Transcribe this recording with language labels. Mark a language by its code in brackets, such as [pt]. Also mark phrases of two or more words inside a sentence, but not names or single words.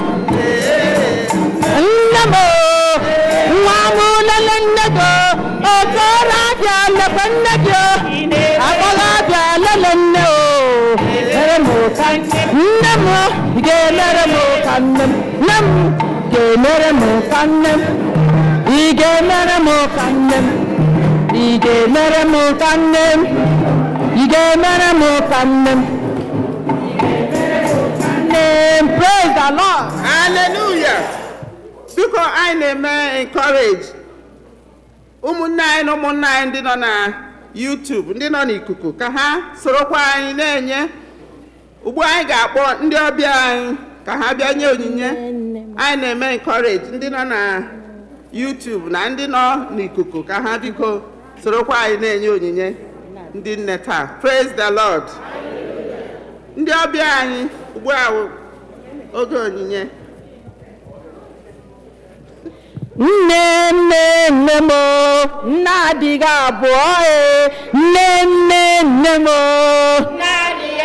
[ig] nne m, nwa m lele nne gị, okorobịa lekwe nne gị, agbọghọbịa lele nne o, mere m ka nne m ga-emere m ka nne m, nne m ga-emere m ka nne m, ị ga-emere m ka nne m, ị ga-emere m ka nne m, ị ga-emere m ka nne m. [en] Praise the Lord. Hallelujah. [ig] Biko anyị na-eme encourage ụmụnne anyị na ụmụnna anyị ndị nọ na YouTube, ndị nọ n'ikuku, ka ha sorokwa anyị na-enye. Ugbu anyị ga-akpọ ndị ọbịa anyị ka ha bịa nye onyinye. Anyị na-eme encourage ndị nọ na YouTube na ndị nọ n'ikuku ka ha biko sorokwa anyị na-enye onyinye ndị nne taa. [en] Praise the Lord. [ig] Ndị ọbịa anyị ugbu a oge onyinye. Nne nne nne m, nne adịghị abụọ nne nne nne m, nne adịghị